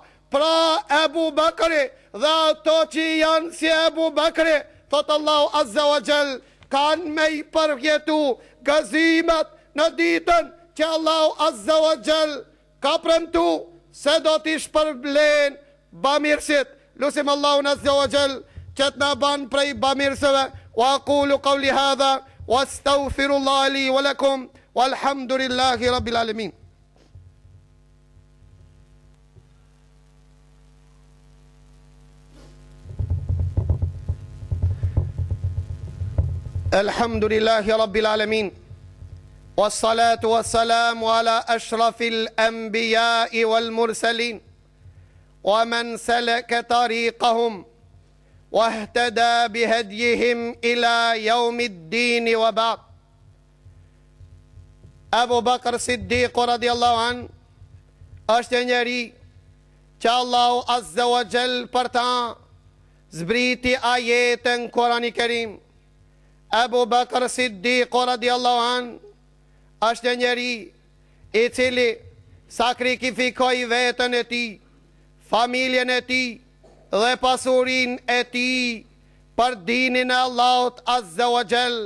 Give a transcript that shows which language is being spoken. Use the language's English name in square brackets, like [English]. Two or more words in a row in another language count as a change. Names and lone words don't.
[Albanian] Pra Ebu Bakri dhe ato që janë si Ebu Bakri, thot Allahu [Arabic] عز وجل, [Albanian] kanë me i përvjetu gëzimet në ditën që Allahu [Arabic] عز وجل [Albanian] ka premtu se do t'i shpërblen bamirësit. Lusim Allahun [Arabic] عز وجل [Albanian] që t'na ban prej bamirësve. [Arabic] وأقول قولي هذا وأستغفر الله لي ولكم والحمد لله رب العالمين. الحمد لله رب العالمين. والصلاة والسلام على أشرف الأنبياء والمرسلين ومن سلك طريقهم واهتدى بهديهم إلى يوم الدين وبعد. [Albanian] Abu Bakr Siddiq [Arabic] رضي الله عن [Albanian] është njeri që Allahu [Arabic] عز وجل [Albanian] për ta zbriti ajetën Kurani Kerim. Abu Bakr Siddiq [Arabic] رضي الله عن [Albanian] është njeri i cili sakrifikoi vetën e tij, familjen e tij dhe pasurin e tij për dinin e Allahut [Arabic] عز وجل.